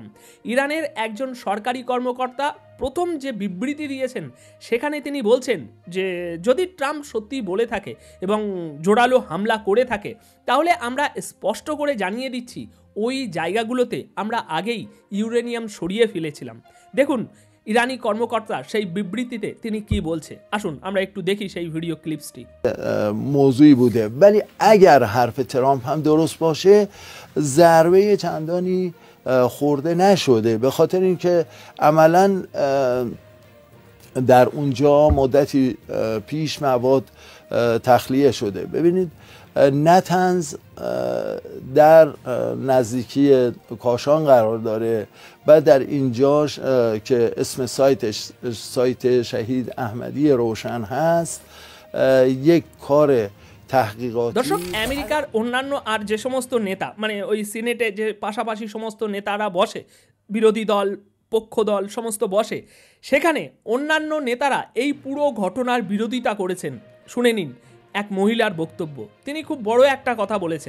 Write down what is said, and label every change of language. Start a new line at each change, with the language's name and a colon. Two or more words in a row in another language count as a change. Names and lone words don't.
Bangla: ইরানের একজন সরকারি কর্মকর্তা প্রথম যে বিবৃতি দিয়েছেন সেখানে তিনি বলছেন যে যদি ট্রাম্প সত্যি বলে থাকে এবং জোরালো হামলা করে থাকে তাহলে আমরা স্পষ্ট করে জানিয়ে দিচ্ছি ওই জায়গাগুলোতে আমরা আগেই ইউরেনিয়াম সরিয়ে ফেলেছিলাম। দেখুন ইরানি কর্মকর্তা সেই বিবৃতিতে তিনি কি বলছে, আসুন আমরা একটু দেখি সেই ভিডিও ক্লিপসটি।
Persian: موضوعی بوده ولی اگر حرف ترامپ هم درست باشه ضربه چندانی خورده نشده، به خاطر اینکه عملا در اونجا مدتی پیش مواد تخلیه شده. ببینید نتنز در نزدیکی کاشان قرار داره و در اینجاش که اسم سایت شهید احمدی روشن هست یک کار تحقیقاتی।
Bangla: দর্শক, আমেরিকার অন্যান্য আর যে সমস্ত নেতা, মানে ওই সিনেটে যে পাশাপাশি সমস্ত নেতারা বসে, বিরোধী দল পক্ষ দল সমস্ত বসে, সেখানে অন্যান্য নেতারা এই পুরো ঘটনার বিরোধিতা করেছেন। শুনে নিন, এক মহিলার বক্তব্য। তিনি খুব বড় একটা কথা বলেছেন।